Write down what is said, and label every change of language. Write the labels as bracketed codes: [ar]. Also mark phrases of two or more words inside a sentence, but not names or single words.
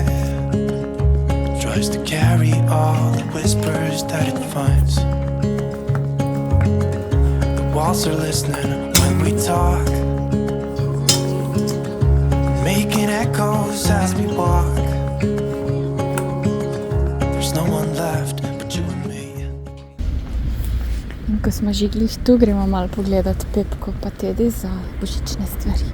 [en] Tries to carry all the whispers that it finds. The walls are listening when we talk, making echoes as we walk. There's no one left but you and me. [sl] In ko smo že glih tu, gremo malo pogledat Pepko pa Tedi za božične stvari.